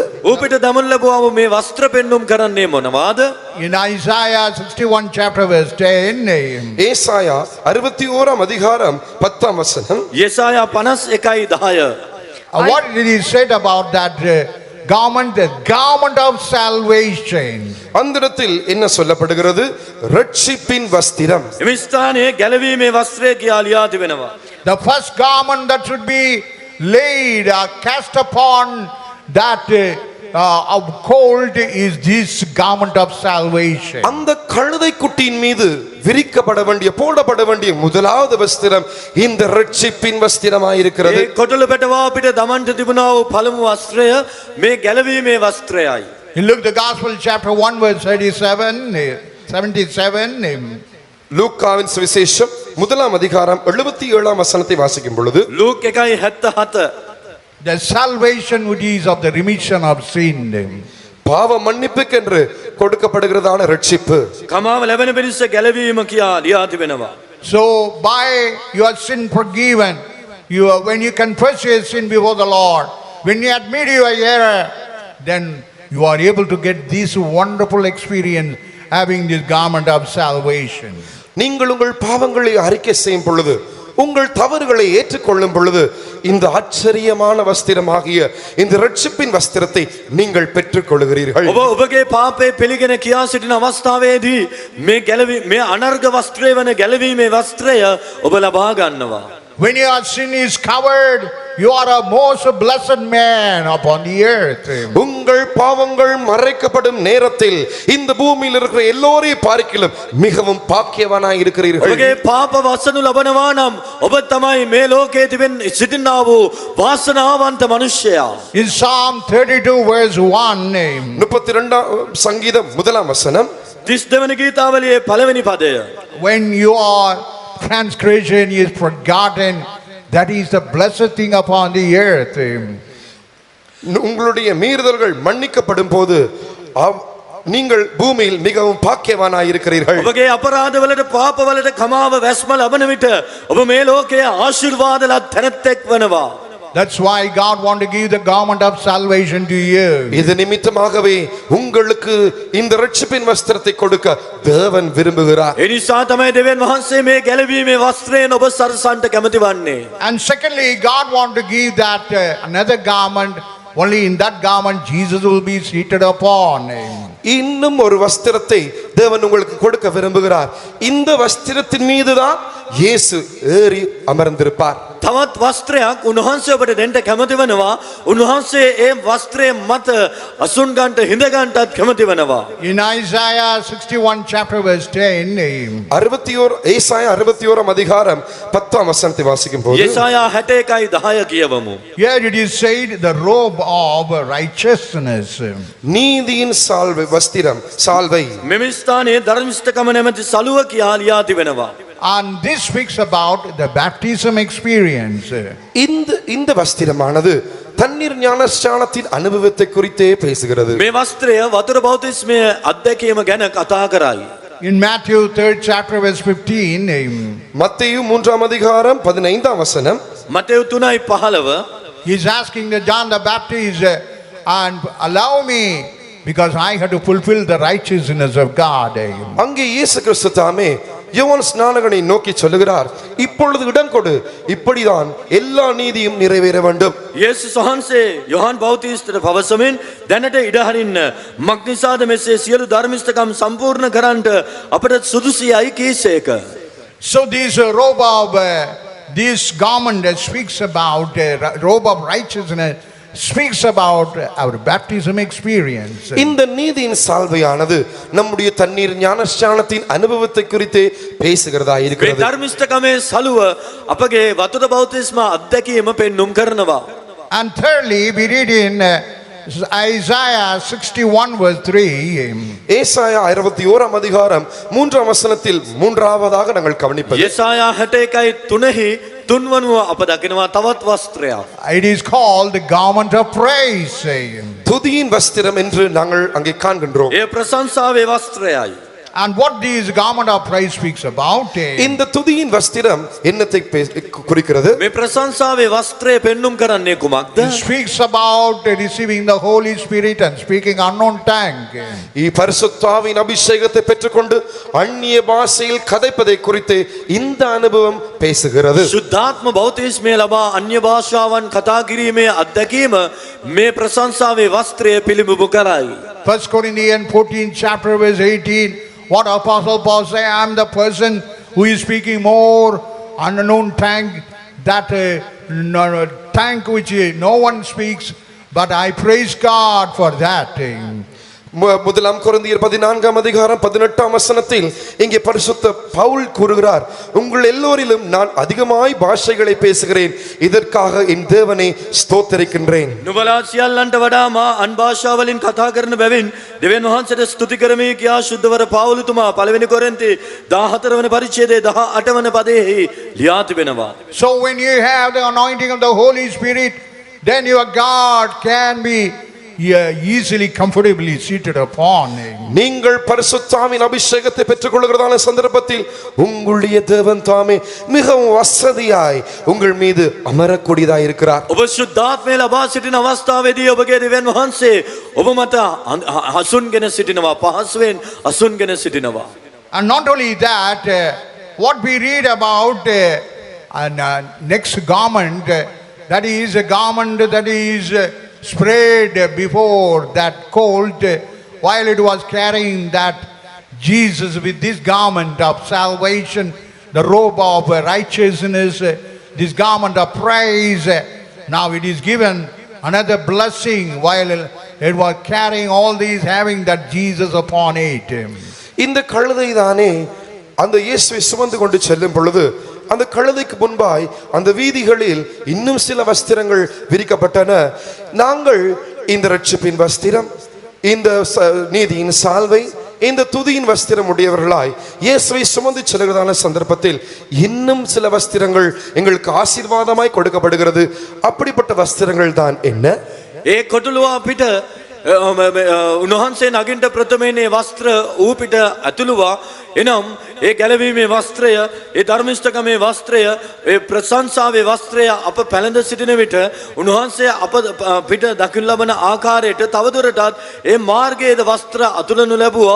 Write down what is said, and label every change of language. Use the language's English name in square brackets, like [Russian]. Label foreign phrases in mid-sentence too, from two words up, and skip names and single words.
[Sinhala] ඌ පිට දමන ලැබුවාම මේ වස්ත්‍ර පෙන්눔 කරන්නේ මොනවාද? [English] In Isaiah 61 chapter verse 10, [Tamil] ஏசாயா 61 அதிகாரம் 10 வசனம். [Sinhala] යෙසායා 51:10. [English] what did he said about that garment? The garment of salvation. [Tamil] அந்த இடத்தில் என்ன சொல்லப்படுகிறது? ரட்சிப்பின் வஸ்திரம். [Sinhala] එම ස්ථානයේ ගැලවීමේ වස්ත්‍රය කියා ලියා තිබෙනවා. [English] The first garment that should be laid or cast upon that of cold is this garment of salvation. [Tamil] அந்த கழுதை குட்டியின் மீது விரிக்கப்பட வேண்டிய போடப்பட வேண்டிய முதலாவது வஸ்திரம் இந்த ரட்சிப்பின் வஸ்திரமாயிருக்கிறது. [Sinhala] ඒ කොටළු පැටවාව පිට දමන්ට තිබුණා වූ පළමු වස්ත්‍රය මේ ගැලවීමේ වස්ත්‍රයයි. [English] In Luke the Gospel chapter 1 verse 77, [Tamil] லூக்காவின் சுவிசேஷம் முதலாம் அதிகாரம் 77 வசனத்தை வாசிக்கும் பொழுது [Sinhala] ලූක් 1:77 [English] the salvation which is of the remission of sin. [Tamil] பாவ மன்னிப்புக்கென்று கொடுக்கப்படுகிறதான ரட்சிப்பு. [Sinhala] කමාව ලැබෙන පිණිස ගැලවීම කියා ලියා තිබෙනවා. [English] So by your sin forgiven, when you confess your sin before the Lord, when you admit your error, then you are able to get this wonderful experience having this garment of salvation. [Tamil] நீங்கள் உங்கள் பாவங்களை அறிக்கை செய்யும் பொழுது, உங்கள் தவறுகளை ஏற்றுக்கொள்ளும் பொழுது இந்த ஆச்சரியமான வஸ்திரமாகிய இந்த ரட்சிப்பின் வஸ்திரத்தை நீங்கள் பெற்றுக் கொள்கிறீர்கள். [Sinhala] ඔබ ඔබගේ පාපේ පිළිගෙන කියා සිටින අවස්ථාවේදී මේ ගැලවි මේ අනර්ග වස්ත්‍රය වන ගැලවීමේ වස්ත්‍රය ඔබ ලබා ගන්නවා. [English] When your sin is covered, you are a most blessed man upon the earth. [Tamil] உங்கள் பாவங்கள் மறைக்கப்படும் நேரத்தில் இந்த பூமியில் இருக்கிற எல்லோரையும் பார்க்கிலும் மிகவும் பாக்கியவானாய் இருக்கிறீர்கள். [Sinhala] ඔබගේ පාප වසනු ලබනවා නම් ඔබ තමයි මේ ලෝකයේ තිබෙන සිටිනා වූ වාසනාවන්ත මනුෂ්‍යයා. [English] In Psalm 32 verse 1, [Tamil] 32 சங்கீதம் முதலாம் வசனம் [Sinhala] 32 වෙනි ගීතාවලියේ පළවෙනි පදය. [English] when your transgression is forgotten, that is the blessed thing upon the earth. [Tamil] உங்களுடைய மீறுதல்கள் மன்னிக்கப்படும் போது நீங்கள் பூமியில் மிகவும் பாக்கியவானாய் இருக்கிறீர்கள். [Sinhala] ඔබගේ අපරාධවලට පාපවලට කමාව වැස්ම ලබන විට ඔබ මේ ලෝකයේ ආශිර්වාදලත් තැනැත්තෙක් වෙනවා. [English] That's why God want to give the garment of salvation to you. [Tamil] இது நிமித்தமாகவே உங்களுக்கு இந்த ரட்சிப்பின் வஸ்திரத்தை கொடுக்க தேவன் விரும்புகிறார். [Sinhala] ඒ නිසා තමයි දෙවියන් වහන්සේ මේ ගැලවීමේ වස්ත්‍රයෙන් ඔබ සරසන්ට කැමති වන්නේ. [English] And secondly, God want to give that another garment. Only in that garment Jesus will be seated upon. [Tamil] இன்னும் ஒரு வஸ்திரத்தை தேவன் உங்களுக்கு கொடுக்க விரும்புகிறார். இந்த வஸ்திரத்தின் மீதுதான் இயேசு ஏறி அமர்ந்திருப்பார். [Sinhala] තවත් වස්ත්‍රයක් උන්වහන්සේ ඔබට දෙන්න කැමති වෙනවා. උන්වහන්සේ ඒ වස්ත්‍රයේ මත අසුන් ගන්නට හිඳ ගන්නටත් කැමති වෙනවා. [English] In Isaiah 61 chapter verse 10, [Tamil] 61 ஏசாயா 61 அதிகாரம் 10 வசனத்தை வாசிக்கும் போது [Sinhala] යෙසායා 61:10 කියවමු. [English] here it is said, the robe of righteousness. [Tamil] நீதியின் சால்வை வஸ்திரம் சால்வை. [Sinhala] මෙම ස්ථානයේ ධර්මිෂ්ඨකම නැමැති සලුව කියා ලියා තිබෙනවා. [English] And this speaks about the baptism experience. [Tamil] இந்த வஸ்திரமானது தண்ணீர் ஞானஸ்நானத்தின் அனுபவத்தை குறித்தே பேசுகிறது. [Sinhala] මේ වස්ත්‍රය වතුර බෞතිස්මය අත්දැකීම ගැන කතා කරයි. [English] In Matthew 3rd chapter verse 15, [Tamil] மத்தேயு 3ஆம் அதிகாரம் 15ஆம் வசனம் [Sinhala] මතෙව් 3:15 [English] he's asking the John the Baptist, and allow me because I had to fulfill the righteousness of God. [Tamil] அங்கே இயேசு கிறிஸ்து தாமே யோவான் ஸ்நானகனை நோக்கி சொல்லுகிறார், இப்பொழுது இடம் கொடு, இப்படிதான் எல்லா நீதியும் நிறைவேற வேண்டும். [Sinhala] යේසුස් වහන්සේ යොහන් බෞතිස්තට පවසමින් දැනට ඉඩ හරින්න මක්නිසාද මෙසේ සියලු ධර්මිෂ්ඨකම් සම්පූර්ණ කරන්නට අපට සුදුසියයි කීසේක. [English] So this robe of this garment that speaks about robe of righteousness speaks about our baptism experience. [Tamil] இந்த நீதியின் சால்வையானது நம்முடைய தண்ணீர் ஞானஸ்நானத்தின் அனுபவத்தை குறித்து பேசுகிறதா [Sinhala] මේ [Tamil] இருக்கிறது. [Sinhala] ධර්මිෂ්ඨකමේ සලුව අපගේ වතුර බෞතිස්ම අත්දැකීම පෙන්눔 කරනවා. [English] And thirdly, we read in Isaiah 61 verse 3. [Tamil] ஏசாயா 61 அதிகாரம் 3 வசனத்தில் மூன்றாவதாக நாங்கள் கவனிப்பது [Sinhala] යසායා 61යි 3ෙහි තුන්වනුව අප දකිනවා තවත් වස්ත්‍රයක්. [English] It is called the garment of praise. [Tamil] துதியின் வஸ்திரம் என்று நாங்கள் அங்கே காண்கின்றோம். [Sinhala] ඒ ප්‍රශංසාවේ වස්ත්‍රයයි. [English] And what this garment of praise speaks about? [Tamil] இந்த துதியின் வஸ்திரம் என்னத்தை குறிக்கிறது? [Sinhala] මේ ප්‍රශංසාවේ වස්ත්‍රය පෙන්눔 කරන්නේ කුමක්ද? [English] It speaks about receiving the Holy Spirit and speaking unknown tongue. [Tamil] பரிசுத்தாவின் அபிஷேகத்தை பெற்றுக்கொண்டு அந்நிய பாஷையில் கதைப்பதை குறித்து இந்த அனுபவம் பேசுகிறது. [Sinhala] සුද්ධාත්ම බෞතිස්මය ලබා අන්‍ය භාෂාවන් කතා කිරීමේ අත්දැකීම මේ ප්‍රශංසාවේ වස්ත්‍රය පිළිබිඹු කරයි. [English] 1 Corinthians 14 chapter verse 18. What Apostle Paul say? I am the person who is speaking more unknown tongue, that tongue which no one speaks, but I praise God for that. [Tamil] முதலாம் கொரிந்தியர் 14 அதிகாரம் 18 வசனத்தில் இங்கே பரிசுத்த பவுல் கூறுகிறார், உங்கள் எல்லோரிலும் நான் அதிகமாய் பாஷைகளை பேசுகிறேன், இதற்காக என் தேவனை ஸ்தோத்திரிக்கின்றேன். [Sinhala] නුඹලා සියල්ලන්ට වඩා මා අන් භාෂාවලින් කතා කරන බැවින් දෙවියන් වහන්සේට ස්තුති කරමි කියා සුද්ධවර පාවුලතුමා පළවෙනි කොරින්ති 14 වෙනි පරිච්ඡේදයේ 18 වෙනි පදයේ ලියා තිබෙනවා. [English] So when you have the anointing of the Holy Spirit, then your God can be easily comfortably seated upon. [Tamil] நீங்கள் பரிசுத்தாவின் அபிஷேகத்தை பெற்றுக்கொள்கிறதான சந்தர்ப்பத்தில் உங்களுடைய தேவன் தாமே மிகவும் வசதியாய் உங்கள் மீது அமரக்கூடியதாய் இருக்கிறார். [Sinhala] ඔබ සුද්ධාත්මය ලබා සිටින අවස්ථාවේදී ඔබගේ දෙවියන් වහන්සේ ඔබ මත හසුන්ගෙන සිටිනවා, පහසුවෙන් හසුන්ගෙන සිටිනවා. [English] And not only that, what we read about next garment, that is a garment that is spread before that colt, while it was carrying that Jesus with this garment of salvation, the robe of righteousness, this garment of praise. Now it is given another blessing while it was carrying all these, having that Jesus upon it. [Tamil] இந்த கழுதை தானே அந்த இயேசுவை சுமந்து கொண்டு செல்லும் பொழுது அந்த கழுதைக்கு முன்பாய் அந்த வீதிகளில் இன்னும் சில வஸ்திரங்கள் விரிக்கப்பட்டன. நாங்கள் இந்த ரட்சிப்பின் வஸ்திரம், இந்த நீதியின் சால்வை, இந்த துதியின் வஸ்திரம் உடையவர்களாய் இயேசுவை சுமந்து செல்கிறதான சந்தர்ப்பத்தில் இன்னும் சில வஸ்திரங்கள் எங்களுக்கு ஆசீர்வாதமாய் கொடுக்கப்படுகிறது. அப்படிப்பட்ட வஸ்திரங்கள் தான் என்ன? [Sinhala] ඒ කොටුලුව අපිට උන්වහන්සේ නගින්ට ප්‍රථමේනේ වස්ත්‍ර ඌ පිට ඇතුළුවා. එනම් ඒ ගැලවීමේ වස්ත්‍රය, ඒ ධර්මිෂ්ඨකමේ වස්ත්‍රය, ඒ ප්‍රශංසාවේ වස්ත්‍රය අප පැළඳ සිටින විට උන්වහන්සේ අප පිට දකින්න ලබන ආකාරයට තවදුරටත් ඒ මාර්ගයේද වස්ත්‍ර අතුලනු ලැබුවා.